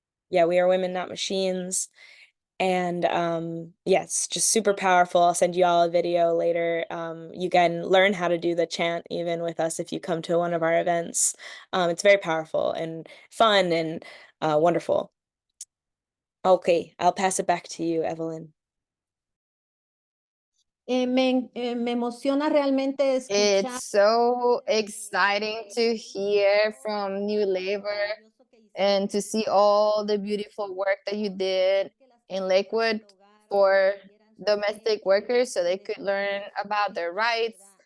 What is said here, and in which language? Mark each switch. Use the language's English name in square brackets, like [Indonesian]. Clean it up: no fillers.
[English] Yeah, we are women, not machines. And yes, just super powerful. I'll send you all a video later. You can learn how to do the chant even with us if you come to one of our events. It's very powerful and fun and wonderful. Okay, I'll pass it back to you, Evelyn. [Spanish] Me emociona realmente escuchar. [English] It's so exciting to hear from New Labor and to see all the beautiful work that you did in Lakewood for domestic workers so they could learn about their rights